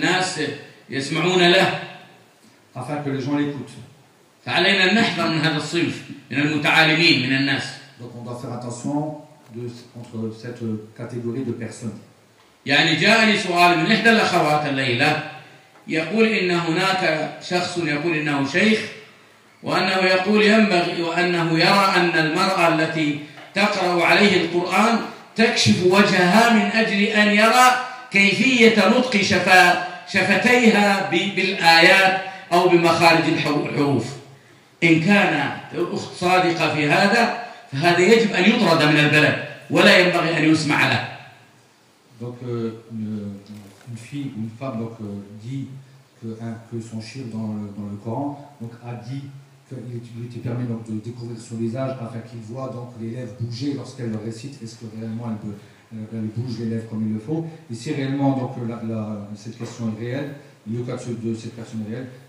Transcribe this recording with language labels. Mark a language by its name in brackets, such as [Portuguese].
[French] Afin que les gens l'écoutent. [Arabic] فعلينا أن نحذر من هذا الصنف من المتعالمين من الناس. [French] Donc on doit faire attention de entre cette catégorie de personnes. [Arabic] يعني جاءني سؤال من إحدى الأخوات الليلة يقول إن هناك شخص يقول إنه شيخ وأنه يقول ينبغي وأنه يرى أن المرأة التي تقرأ عليه القرآن تكشف وجهها من أجل أن يرى كيفية نطق شفتيها بالآيات أو بمخارج الحروف. إن كان الأخت صادقة في هذا فهذا يجب أن يطرد من البلد ولا ينبغي أن يسمع له. [French] Donc une fille ou une femme donc dit que son chir dans le Coran donc a dit qu'il lui était permis donc de découvrir son visage afin qu'il voit donc les lèvres bouger lorsqu'elle le récite. Est-ce que réellement elle bouge les lèvres comme il le faut? Et si réellement donc la cette question est réelle, le cas de cette personne est réelle.